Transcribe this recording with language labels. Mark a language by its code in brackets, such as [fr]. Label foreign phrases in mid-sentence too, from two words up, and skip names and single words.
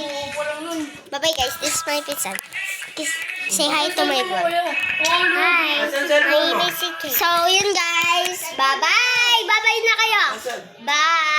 [en] Bye-bye guys, this is my pizza. Say hi to my vlog. Hi! My name is CK. So, yun guys. Bye-bye! Bye-bye [tl] na kayo! [en] Bye!